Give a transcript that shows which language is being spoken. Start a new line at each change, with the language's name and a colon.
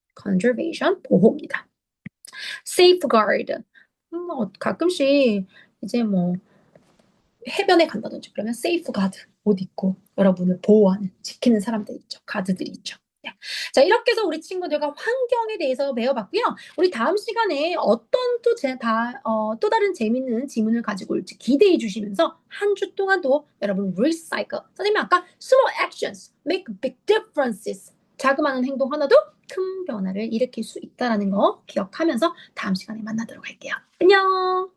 Korean: conservation, 보호입니다. safeguard, 가끔씩 이제 뭐 해변에 간다든지 그러면 safeguard 옷 입고 여러분을 보호하는, 지키는 사람들 있죠. 가드들이 있죠. 네. 자, 이렇게 해서 우리 친구들과 환경에 대해서 배워봤고요. 우리 다음 시간에 어떤 또 다른 재밌는 지문을 가지고 올지 기대해 주시면서 한 주 동안도 여러분 recycle. 선생님이 아까
English: small actions make big differences.
Korean: 자그마한 행동 하나도 큰 변화를 일으킬 수 있다는 거 기억하면서 다음 시간에 만나도록 할게요. 안녕!